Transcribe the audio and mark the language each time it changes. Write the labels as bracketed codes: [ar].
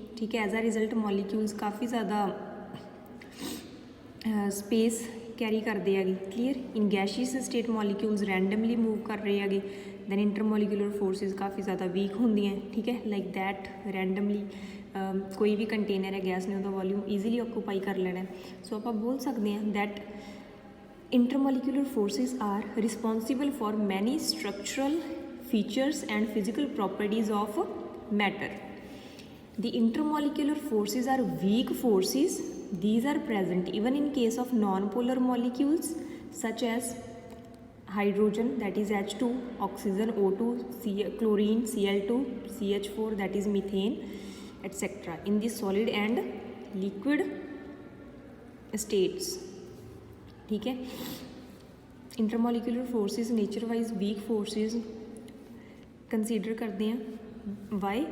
[pa] ਠੀਕ ਹੈ, [en] as a result [pa] molecules ਕਾਫੀ ਜ਼ਿਆਦਾ ਸਪੇਸ ਕੈਰੀ ਕਰਦੇ ਹੈਗੇ। ਕਲੀਅਰ? ਇਨ ਗੈਸ਼ੀਅਸ ਸਟੇਟ ਮੋਲੀਕਿਊਲਸ ਰੈਂਡਮਲੀ ਮੂਵ ਕਰ ਰਹੇ ਹੈਗੇ, ਦੈਨ ਇੰਟਰਮੋਲੀਕੂਲਰ ਫੋਰਸਿਸ ਕਾਫੀ ਜ਼ਿਆਦਾ ਵੀਕ ਹੁੰਦੀਆਂ। ਠੀਕ ਹੈ, [en] like that [pa] ਰੈਂਡਮਲੀ ਕੋਈ ਵੀ ਕੰਟੇਨਰ ਹੈ ਗੈਸ ਨੇ ਉਹਦਾ ਵੋਲਿਊਮ ਈਜ਼ੀਲੀ ਆਕੂਪਾਈ ਕਰ ਲੈਣਾ। ਸੋ ਆਪਾਂ ਬੋਲ ਸਕਦੇ ਹਾਂ that [en] intermolecular forces are responsible for many structural features and physical properties of matter. The intermolecular forces are weak forces. These are present even in case of non-polar molecules such as hydrogen, that is H2, oxygen O2, chlorine Cl2, CH4, that is methane, etc. in the solid and liquid states। [hi] ठीक है, intermolecular forces nature wise weak forces consider करते हैं। Y?